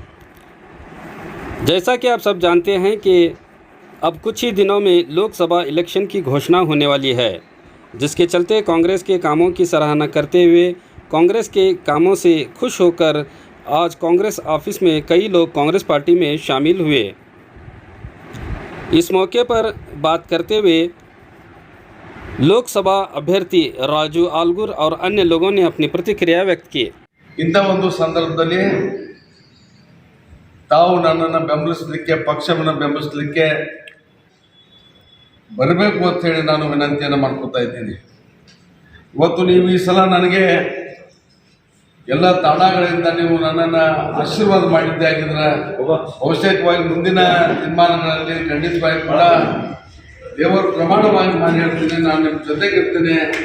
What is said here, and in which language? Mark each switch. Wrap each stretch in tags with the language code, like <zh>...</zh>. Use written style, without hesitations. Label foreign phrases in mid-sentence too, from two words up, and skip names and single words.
<hi>जैसा कि आप सब जानते हैं कि अब कुछ ही दिनों में लोकसभा इलेक्शन की घोषणा होने वाली है, जिसके चलते कांग्रेस के कामों की सराहना करते हुए कांग्रेस के कामों से खुश होकर आज कांग्रेस ऑफिस में कई लोग कांग्रेस पार्टी में शामिल हुए। इस मौके पर बात करते हुए लोकसभा अभ्यर्थी राजू आलगूर और अन्य लोगों ने अपनी प्रतिक्रिया व्यक्त की।</hi> <kn>ಇಂಥ ಒಂದು ಸಂದರ್ಭದಲ್ಲಿ ತಾವು ನನ್ನನ್ನು ಬೆಂಬಲಿಸಲಿಕ್ಕೆ, ಪಕ್ಷವನ್ನು ಬೆಂಬಲಿಸಲಿಕ್ಕೆ ಬರಬೇಕು ಅಂತ ಹೇಳಿ ನಾನು ವಿನಂತಿಯನ್ನು ಮಾಡ್ಕೊತಾ ಇದ್ದೀನಿ. ಇವತ್ತು ನೀವು ಈ ಸಲ ನನಗೆ ಎಲ್ಲ ತಾಣಗಳಿಂದ ನೀವು ನನ್ನನ್ನು ಆಶೀರ್ವಾದ ಮಾಡಿದ್ದೆ ಆಗಿದ್ರೆ ಅವಶ್ಯಕವಾಗಿ ಮುಂದಿನ ತೀರ್ಮಾನಗಳಲ್ಲಿ ಖಂಡಿತವಾಗಿ ಕೂಡ ದೇವರು ಪ್ರಮಾಣವಾಗಿ ಮಾಡಿ ಹೇಳ್ತೀನಿ, ನಾನು ನಿಮ್ಮ ಜೊತೆಗಿರ್ತೇನೆ.</kn>